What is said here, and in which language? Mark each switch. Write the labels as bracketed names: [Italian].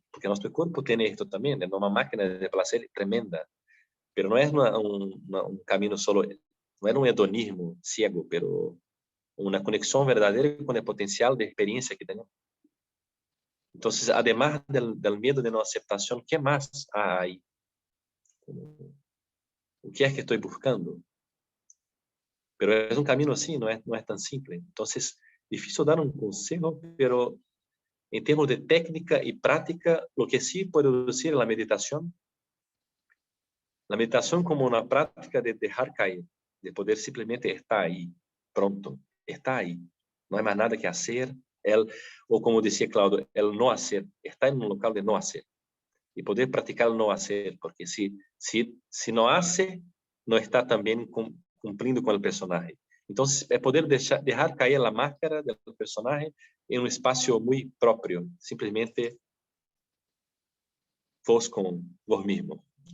[Spanish] Porque nuestro cuerpo tiene esto también, es una máquina de placer tremenda, pero no es un camino solo, no es un hedonismo ciego, pero una conexión verdadera con el potencial de experiencia que tenemos. Entonces, además del miedo de no aceptación, ¿qué más hay? [Portuguese] O que é que estou buscando? Pero é um caminho assim, não é tão simples. Então, difícil dar um conselho, pero em termos de técnica e prática, [Spanish] o que sí puedo decir [Portuguese] é a meditação. A meditação como uma prática de deixar cair, de poder simplesmente estar aí, pronto, está aí. Não há mais nada que fazer, ou como dizia Claudio, [Spanish] el não hacer, [Portuguese] está em um local de não hacer. [Spanish] Y poder practicar el no hacer, porque si no hace, no está también cumpliendo con el personaje. Entonces, es poder dejar caer la máscara del personaje en un espacio muy propio, simplemente vos con vos mismo.